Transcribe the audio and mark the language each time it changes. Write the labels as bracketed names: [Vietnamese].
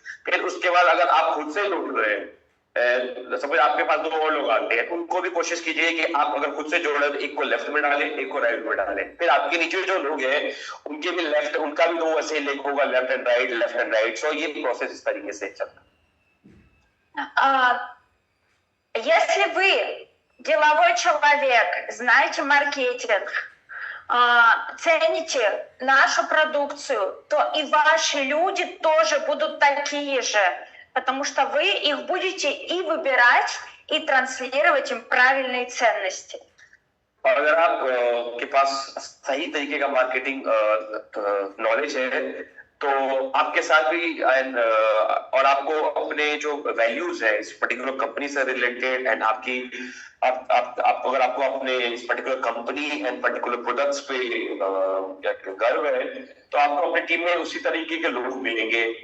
[Hindi] फिर उसके बाद अगर आप खुद से जोड़ रहे हैं, सपोज आपके पास 2 और लोग आते हैं, उनको भी कोशिश कीजिए कि आप अगर खुद से जोड़े तो एक को लेफ्ट में डालें, एक को राइट में डालें. फिर आपके नीचे जो लोग हैं उनके भी लेफ्ट, उनका भी 2 ऐसे लेग होगा, लेफ्ट एंड राइट. सो ये प्रोसेस इस तरीके से चलता है. [Russian] Если вы деловой человек, знаете маркетинг, цените нашу продукцию, то и ваши люди тоже будут такие же. Потому что вы их будете и выбирать, и транслировать им правильные ценности. [Hindi] और अगर आप के पास सही तरीके का मार्केटिंग नॉलेज है तो आपके साथ भी और आपको अपने जो वैल्यूज है इस पर्टिकुलर कंपनी से रिलेटेड एंड आपकी आप अगर आपको अपने इस particular company and particular products पे गर्व है तो आपको अपनी टीम में उसी तरीके के लोग मिलेंगे.